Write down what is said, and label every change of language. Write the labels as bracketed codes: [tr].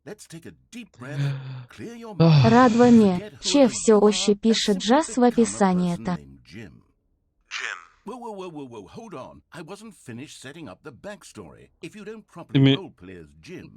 [en] Let's take a deep breath, clear your mind. [bg] Радваме, че все още пише джаз в описанието. [en] Jim. Jim. Whoa, hold on. I wasn't finished setting up the backstory. If you don't properly roleplay as Jim,